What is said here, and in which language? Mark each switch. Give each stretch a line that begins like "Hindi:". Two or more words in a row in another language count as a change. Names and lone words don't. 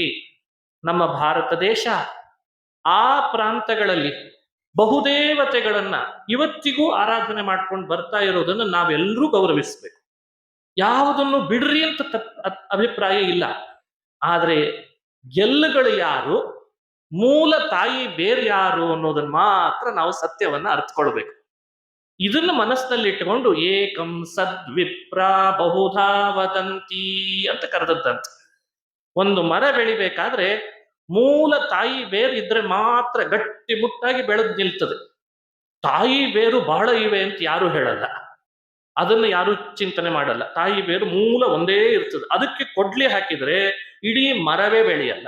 Kannada: ನಮ್ಮ ಭಾರತ ದೇಶ ಆ ಪ್ರಾಂತಗಳಲ್ಲಿ ಬಹುದೇವತೆಗಳನ್ನ ಇವತ್ತಿಗೂ ಆರಾಧನೆ ಮಾಡ್ಕೊಂಡು ಬರ್ತಾ ಇರೋದನ್ನ ನಾವೆಲ್ಲರೂ ಗೌರವಿಸ್ಬೇಕು. ಯಾವುದನ್ನು ಬಿಡ್ರಿ ಅಂತ ಅಭಿಪ್ರಾಯ ಇಲ್ಲ. ಆದ್ರೆ ಗೆಲ್ಲುಗಳು ಯಾರು, ಮೂಲ ತಾಯಿ ಬೇರೆ ಯಾರು ಅನ್ನೋದನ್ನ ಮಾತ್ರ ನಾವು ಸತ್ಯವನ್ನ ಅರ್ಥಕೊಳ್ಬೇಕು. ಇದನ್ನ ಮನಸ್ಸಿನಲ್ಲಿ ಇಟ್ಟುಕೊಂಡು
Sanskrit: ಏಕಂ ಸದ್ವಿಪ್ರ ಬಹುಧಾ ವದಂತಿ
Kannada: ಅಂತ ಕರೆದದ್ದಂತ. ಒಂದು ಮರ ಬೆಳಿಬೇಕಾದ್ರೆ ಮೂಲ ತಾಯಿ ಬೇರು ಇದ್ರೆ ಮಾತ್ರ ಗಟ್ಟಿ ಮುಟ್ಟಾಗಿ ಬೆಳೆದು ನಿಲ್ತದೆ. ತಾಯಿ ಬೇರು ಬಹಳ ಇವೆ ಅಂತ ಯಾರು ಹೇಳಲ್ಲ, ಅದನ್ನ ಯಾರು ಚಿಂತನೆ ಮಾಡಲ್ಲ. ತಾಯಿ ಬೇರು ಮೂಲ ಒಂದೇ ಇರ್ತದೆ, ಅದಕ್ಕೆ ಕೊಡ್ಲಿ ಹಾಕಿದ್ರೆ ಇಡೀ ಮರವೇ ಬೆಳೆಯಲ್ಲ.